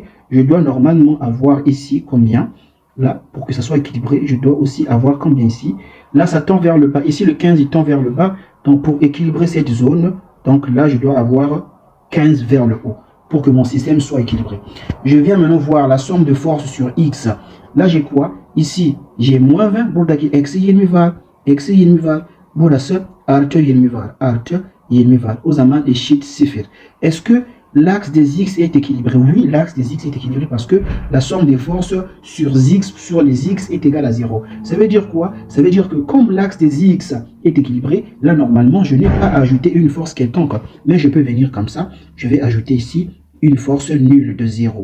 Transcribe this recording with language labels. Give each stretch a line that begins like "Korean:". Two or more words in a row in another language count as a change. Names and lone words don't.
French: Je dois normalement avoir ici combien? Là, pour que ça soit équilibré, je dois aussi avoir combien ici? Là, ça tend vers le bas. Ici, le 15, il tend vers le bas. Donc, pour équilibrer cette zone, donc là, je dois avoir 15 vers le haut pour que mon système soit équilibré. Je viens maintenant voir la somme de force sur X. Là, j'ai quoi? Ici, j'ai moins 20.
Turkish: Buradaki eksi 20 var. Eksi 20 var. Burası artı 20 var. Artı 20 var. O zaman eşit 0.
French: Est-ce que l'axe des X est équilibré? Oui, l'axe des X est équilibré parce que la somme des forces sur les X est égale à 0. Ça veut dire quoi? Ça veut dire que comme l'axe des X est équilibré, là, normalement, je n'ai pas à ajouter une force quelconque. Mais je peux venir comme ça. Je vais ajouter ici une force nulle de 0.